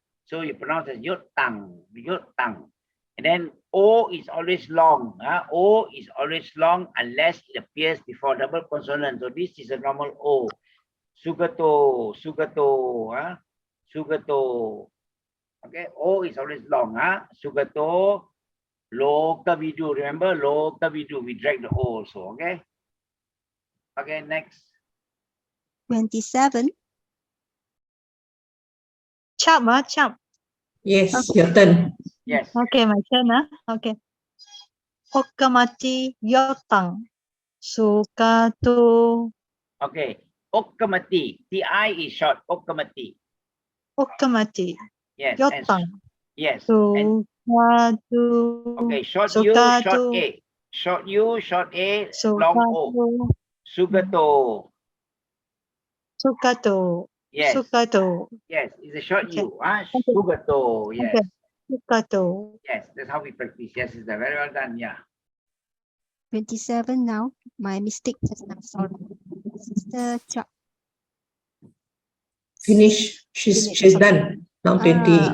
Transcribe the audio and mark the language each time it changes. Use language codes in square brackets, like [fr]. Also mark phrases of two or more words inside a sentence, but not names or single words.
[en] So you pronounce as yotang. And then O is always long. O is always long unless it appears before double consonant. So this is a normal O. [pi] Sugato, sugato, sugato. [en] Okay, O is always long. [pi] Sugato, loka vidu. [en] Remember, [pi] loka vidu. [en] We drag the O also. Okay. Okay, next. 27. Chap, chap. Yes, your turn. Yes. Okay, my turn. Okay. [pi] Okamati yotang. [en] Sukato. Okay. Okamati. TI is short. Okamati. Okamati. Yes. Yotang. Yes. And, Sukato. okay. Short U, short A. Short U, short A, long O. Sugato. Sukato. Yes. Sukato. Yes. It's a short Okay. U. Sugato. Yes. Okay. Sukato. Yes. That's how we practice. Yes. It's very well done. Yeah. 27 now. My mistake just now. Sorry. Sister Chuck. Finish. She's done. Now 28.